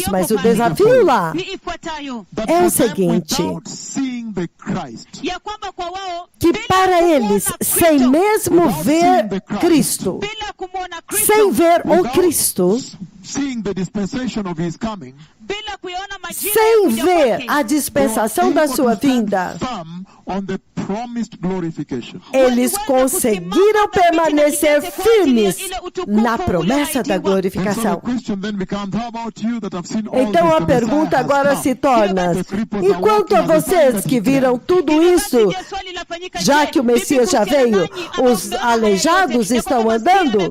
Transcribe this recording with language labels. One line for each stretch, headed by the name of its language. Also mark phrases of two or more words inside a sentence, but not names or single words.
Portuguese: Mas o desafio lá é o seguinte, que para eles, sem mesmo ver Cristo, sem ver o Cristo,
Swahili: bila kuyaona majira ya
Portuguese: sem
Swahili: kuja
Portuguese: ver
Swahili: kwake.
Portuguese: a dispensação da sua vinda, eles conseguiram permanecer firmes na promessa da glorificação. Então a pergunta agora se torna: e quanto a vocês que viram tudo isso, já que o Messias já veio, os aleijados estão andando?